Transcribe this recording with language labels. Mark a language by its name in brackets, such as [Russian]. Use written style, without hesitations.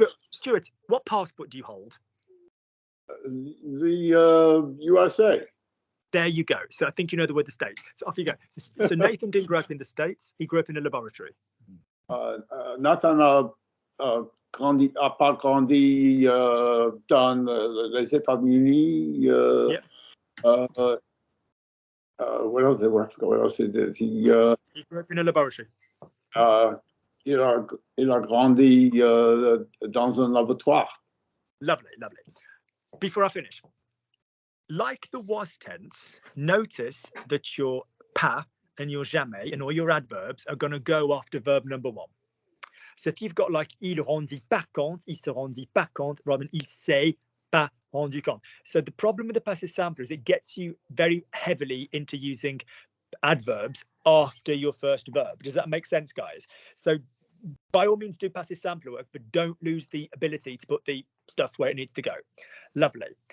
[English] Stuart, what passport do you hold? The USA. There you go. So I think you know the word the States. So off you go. So Nathan didn't grow up in the States. He grew up in a laboratory. [French] Nathan a pas grandi dans les États-Unis. [English] What else? I forgot what else he did. He grew up in a laboratory. [French] Il a grandi dans un laboratoire. [English] Lovely, lovely. Before I finish, like the was tense, notice that your pas and your jamais and all your adverbs are going to go after verb number one. So if you've got like [French] il rendit pas compte, [English] il se rendit pas compte, rather than [French] il s'est pas rendu compte. [English] So the problem with the passé simple is it gets you very heavily into using adverbs after your first verb. Does that make sense, guys? So by all means do passé simple work, but don't lose the ability to put the stuff where it needs to go. Lovely.